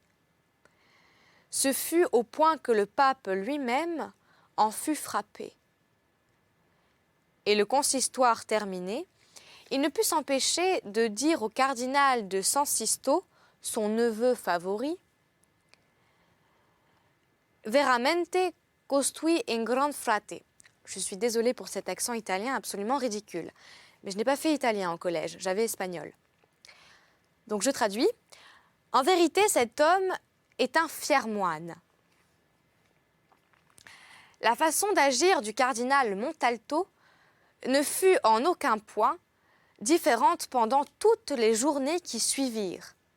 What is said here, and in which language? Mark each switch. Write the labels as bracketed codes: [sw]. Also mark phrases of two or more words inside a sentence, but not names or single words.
[fr] Ce fut au point que le pape lui-même en fut frappé. Et le consistoire terminé, il ne put s'empêcher de dire au cardinal de San Sisto, son neveu favori, « [it] Veramente costui un gran frate ». [fr] Je suis désolée pour cet accent italien absolument ridicule. Mais je n'ai pas fait italien au collège, j'avais espagnol. Donc je traduis. En vérité, cet homme est un fier moine. La façon d'agir du cardinal Montalto ne fut en aucun point différente pendant toutes les journées qui suivirent.